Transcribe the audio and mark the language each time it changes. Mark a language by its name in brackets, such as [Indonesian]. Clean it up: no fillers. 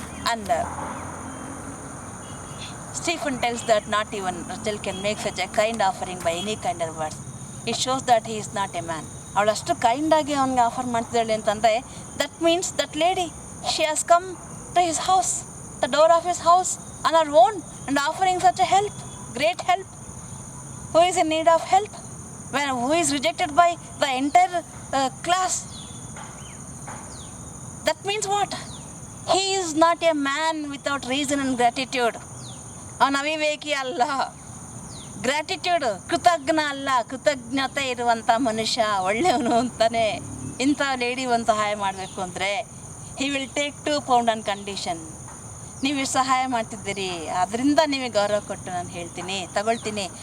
[English] And Stephen tells that not even Rachel can make such a kind offering by any kind of words. It shows that he is not a man. [Kannada] ಅವಳು ಅಷ್ಟು ಕೈಂಡಾಗಿ ಅವನಿಗೆ offer ಮಾಡ್ತಿದ್ದಾಳೆ ಅಂತಂದರೆ [English] That means that lady she has come to his house, the door of his house on her own and offering such a help, great help. Who is in need of help? Who is rejected by the entire class? That means what? He is not a man without reason and gratitude. [Kannada] ಅವನು ಅವಿವೇಕಿ ಅಲ್ಲ, gratitude ಕೃತಜ್ಞ ಅಲ್ಲ, ಕೃತಜ್ಞತೆ ಇರುವಂಥ ಮನುಷ್ಯ ಒಳ್ಳೆಯವನು ಅಂತಾನೆ. ಇಂಥ lady ಒಂದು ಸಹಾಯ ಮಾಡಬೇಕು ಅಂದರೆ [English] He will take 2 pound on condition. [Kannada] ನೀವು ಇಷ್ಟು ಸಹಾಯ ಮಾಡ್ತಿದ್ದೀರಿ, ಅದರಿಂದ ನಿಮಗೆ ಗೌರವ ಕೊಟ್ಟು ನಾನು ಹೇಳ್ತೀನಿ, ತಗೊಳ್ತೀನಿ.